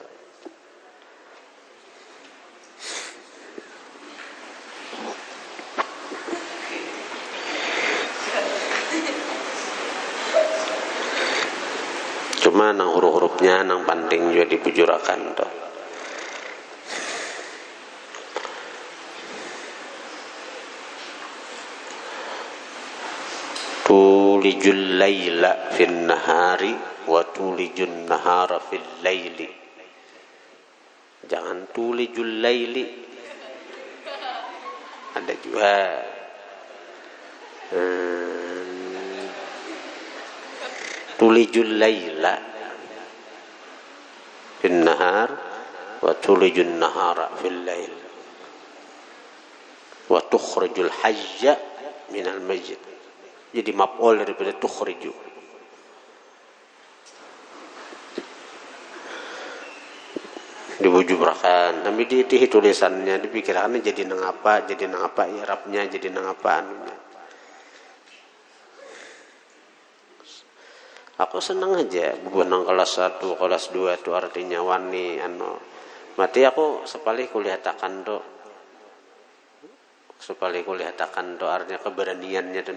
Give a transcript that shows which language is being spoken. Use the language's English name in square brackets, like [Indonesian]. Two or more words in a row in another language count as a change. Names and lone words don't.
[Banjar] Cuma nang huruf-hurufnya nang penting juga dibujurakan tuh. [Arabic] تولج الليل في النهار وتولج النهار في الليل. [Banjar] Jangan [Arabic] تولج الليل. [Banjar] Ada juga [Arabic] تولج الليل في النهار وتولج النهار في الليل وتخرج الحي من الميت. [Banjar] Jadi maf'ul daripada tukhriju. Dibujurakan, tapi di tulisannya dipikirkan jadi nang apa i'rabnya, jadi nang apa anunya. Aku senang aja bukan kelas 1, kelas 2 itu artinya wani mati aku sepali kuliah takan do artinya keberaniannya tuh.